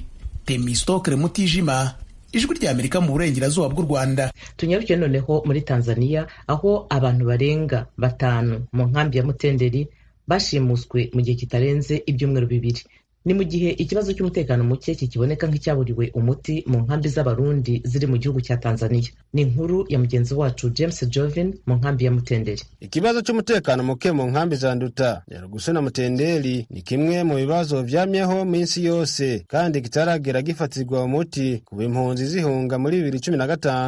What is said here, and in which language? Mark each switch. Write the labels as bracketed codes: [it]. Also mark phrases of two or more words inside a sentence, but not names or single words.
[rw] Temistokre Mutijima, Ijwi rya Amerika mu burengerazuba bw'u Rwanda. Tunyarukiye noneho muri Tanzania, aho abantu barenga 5 mu nkambi ya Mutenderi bashimuswe mu gihe kitarenze ibyumweru 2. Ni mu gihe ikibazo cy'umutekano muke kikiboneka nk'icyaburiwe umuti mu nkambi z'abarundi ziri mu gihugu cya Tanzania. Ni inkuru ya mugenzi wacu James Jovin mu nkambi ya Mutenderi. Ikibazo cy'umutekano muke mu nkambi za Nduta, Nyarugusu na Mutenderi ni kimwe mu bibazo byamyeho minsi yose kandi kitaragera gifatirwa umuti ku impunzi zihunga muri 2015.